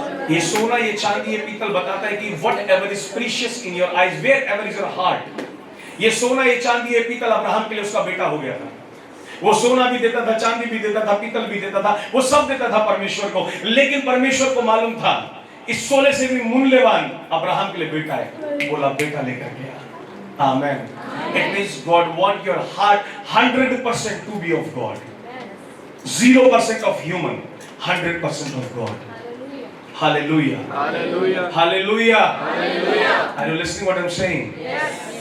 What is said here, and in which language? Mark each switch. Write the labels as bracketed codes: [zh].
[hi] ये सोना, ये चांदी, ये पीतल बताता है कि [en] whatever is precious in your eyes, wherever is your heart। [hi] ये सोना, ये चांदी, ये पीतल अब्राहम के लिए उसका बेटा हो गया था। वो सोना भी देता था, चांदी भी देता था, पीतल भी देता था, वो सब देता था परमेश्वर को। लेकिन परमेश्वर को मालूम था इस सोने से भी मूल्यवान अब्राहम के लिए बेटा है। बोला बेटा लेकर गया। आमेन। [en] It means God want your heart 100% to be of God, 0% of human, 100% of God. Hallelujah. Hallelujah. Hallelujah. Hallelujah. Are you listening what I'm saying? Yes.